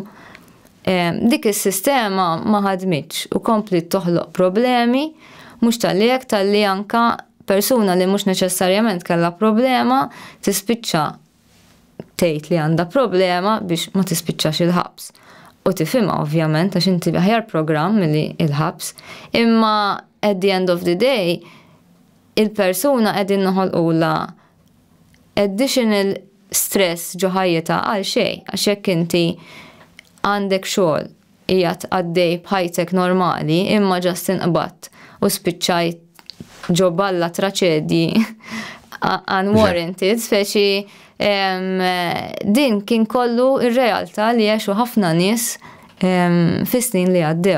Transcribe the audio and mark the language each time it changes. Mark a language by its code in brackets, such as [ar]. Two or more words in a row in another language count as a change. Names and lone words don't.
[mt] Dik is-sistema ma ħadmitx u kompli toħloq problemi mhux tal-li anka persuna li mhux neċessarjament kellha problema tispiċċa tgħid li għandha problema biex ma tispiċċax il-ħabs. U tifhimha ovvjament għax inti aħjar programm milli il-ħabs, imma [en] at the end of the day [mt] il-persuna qegħdin noħolqula [en] additional stress [mt] ġo ħajjita għal xejn, għax jekk inti għandek xogħol qiegħed għaddej bħajtek normali imma ġast inqbad u spiċċajt ġo balla traċedji unwarranted, speċi din kien kollu ir-realtà li għexu ħafna nies fis-snin li għaddew.